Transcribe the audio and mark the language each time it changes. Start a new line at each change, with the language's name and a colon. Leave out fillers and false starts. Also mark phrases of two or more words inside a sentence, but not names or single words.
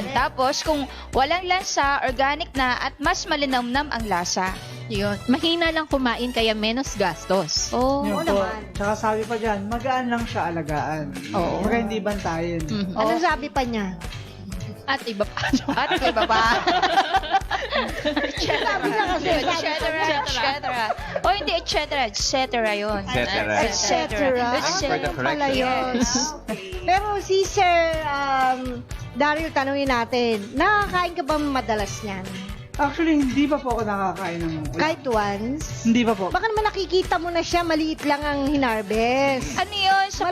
Filipino: Tapos, kung walang lansa, organic na, at mas malinamnam ang lasa. Yun. Mahina lang kumain kaya
Spanish: menos gastos. Oh.
Filipino: Yun po. Tsaka sabi pa dyan, magaan lang siya alagaan. Oo. Baka hindi bantayan. Ano sabi pa niya? At iba pa. At iba pa. Sabi niya kasi,
Latin: Et cetera.
Filipino: O hindi,
Latin: et cetera yun. Et cetera. et cetera.
English: Thanks for the
Filipino: Pala
English: correction.
Filipino: yun. Pero si Sir Daryl, tanungin natin, nakakain ka ba madalas niyan? Actually, hindi pa po ako nakakain ng ulam. Kahit once? Hindi pa po. Baka naman nakikita mo na siya, maliit lang ang hinarvest. Ano yun? Sa